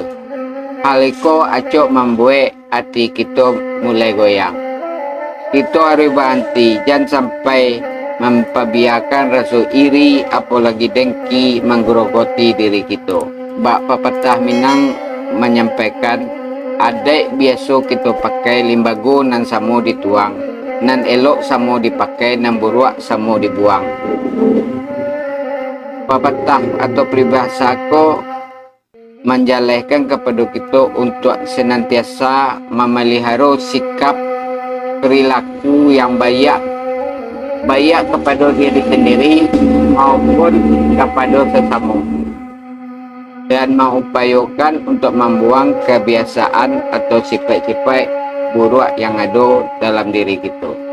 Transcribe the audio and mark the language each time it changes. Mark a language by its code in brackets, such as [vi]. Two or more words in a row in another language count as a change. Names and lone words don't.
[id] Hal itu acok membuat hati kita mulai goyang. Kita harus berhenti, jangan sampai memperbiarkan rasa iri apalagi dengki menggerogoti diri kita. Bak pepatah Minang menyampaikan, [min] adek biasa kita pakai limbago nan samo dituang, nan elok samo dipakai, nan buruk samo dibuang. [id] Pepatah atau peribahasa [min] ko menjalehkan [id] kepada kita untuk senantiasa memelihara sikap perilaku yang baik kepada diri sendiri maupun kepada sesama, dan mengupayakan untuk membuang kebiasaan atau sifat-sifat buruk yang ada dalam diri kita.